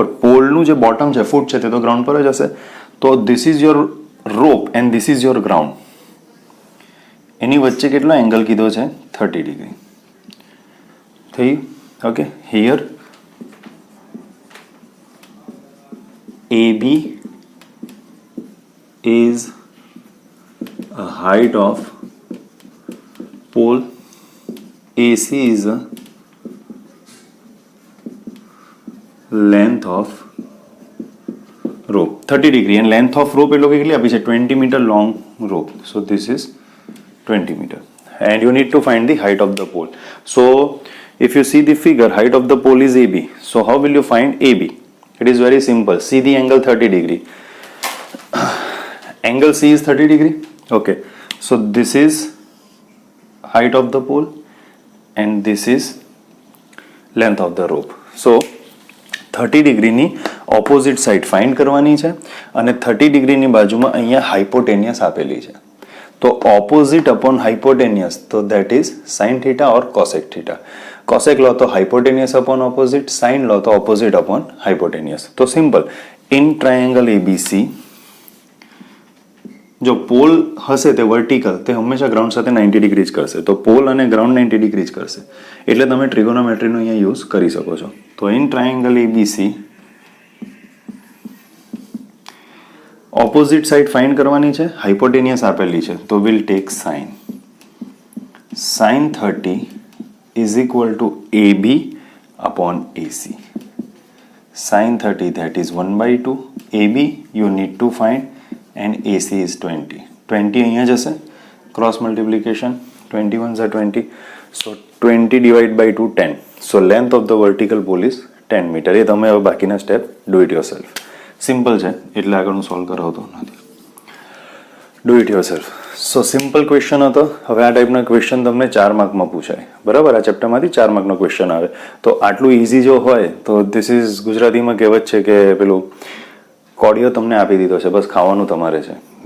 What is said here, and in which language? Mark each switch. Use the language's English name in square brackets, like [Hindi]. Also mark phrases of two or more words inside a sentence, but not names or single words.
[Gujarati] પોલનું જે બોટમ છે, ફૂટ છે, તે તો ગ્રાઉન્ડ પર જ હશે. તો [English] this is your rope and this is your ground. [Gujarati] એની વચ્ચે કેટલો એંગલ કીધો છે? 30 ડિગ્રી. [English] થઈ? ઓકે, હિયર AB is a height of pole, AC is a length of rope. 30 degree, and length of rope [Gujarati] એટલો કેટલી આપી છે? [English] 20 meter long rope. So this is 20 meter, and you need to find the height of the pole. So if you see the figure, height of the pole is AB. So how will you find AB? It is very simple. See the angle 30 degree. Angle C is 30 degree. Okay, so this is height of the pole and this is length of the rope. [Gujarati] So 30 degree ની [English] opposite side find [Gujarati] કરવાની છે, અને 30 degree ની બાજુમાં અહીંયા hypotenuse આપેલી છે. [English] તો opposite upon hypotenuse, તો that is sin theta or cosec theta. Cosec [Gujarati] લો તો [English] hypotenuse upon opposite, sin [Gujarati] લો તો [English] opposite upon hypotenuse. તો simple. In triangle ABC, [Gujarati] જો પોલ હશે તે વર્ટિકલ, તે હંમેશા ગ્રાઉન્ડ સાથે 90 ડિગ્રી જ કરશે. તો પોલ અને ગ્રાઉન્ડ 90 ડિગ્રી જ કરશે. એટલે તમે ટ્રિગોનોમેટ્રીનો અહીંયા યુઝ કરી શકો છો. તો [English] in triangle ABC opposite side find [Gujarati] કરવાની છે, હાઇપોટેનિયસ આપેલી છે, તો [English] will take sine. sine 30 is equal to AB upon AC. સાઇન 30 that is 1/2. AB you need to find and AC is 20. [Gujarati] 20 અહીંયા જશે, [English] cross multiplication, 21s are 20. So 20 divided by 2, 10. So length of the vertical pole is 10 meter. [Gujarati] એ તમે હવે બાકીના સ્ટેપ [English] do it yourself. [Gujarati] સિમ્પલ છે એટલે આગળનું સોલ્વ કરાવતો નથી. [English] do it yourself. so simple question હતો. [Gujarati] હવે આ ટાઈપના ક્વેશ્ચન તમને 4 માર્કમાં પૂછાય, બરાબર. આ ચેપ્ટરમાંથી 4 માર્કનો ક્વેશ્ચન આવે. તો આટલું ઇઝી જો હોય તો [English] this is, [Gujarati] ગુજરાતીમાં કહેવત છે કે પેલું કોડિયો તમને આપી દીધો છે, બસ ખાવાનું તમારે છે.